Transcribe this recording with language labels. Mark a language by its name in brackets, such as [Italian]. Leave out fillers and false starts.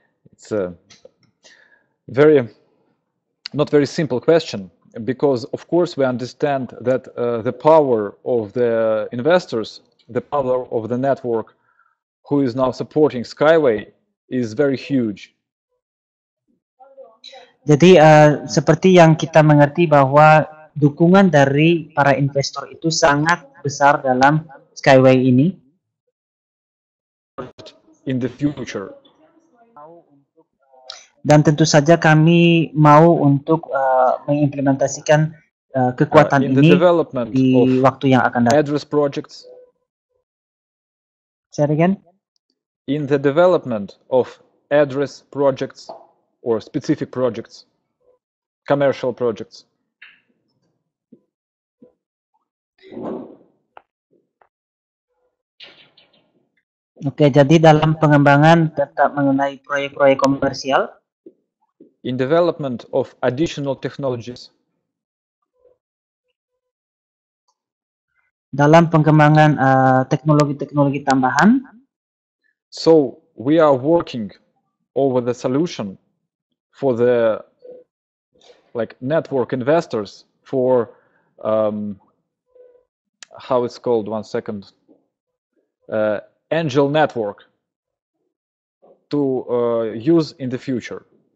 [English] It's a not very simple question, because of course we understand that the power of the investors, the power of the network who is now supporting Skyway is very huge. [Indonesian] Jadi seperti yang kita mengerti bahwa dukungan dari para investor itu sangat besar dalam Skyway ini. [English] In the future. [Indonesian] Dan tentu saja kami mau untuk mengimplementasikan kekuatan ini di waktu yang akan datang. [English] Address projects. Say it again. In the development of address projects or specific projects, commercial projects. [Indonesian] Oke, jadi dalam pengembangan tetap mengenai proyek-proyek komersial. [English] In development of additional technologies. [Indonesian] Dalam pengembangan teknologi-teknologi tambahan. [English] So we are working over the solution for the network investors for how it's called, one second, angel network to use in the future.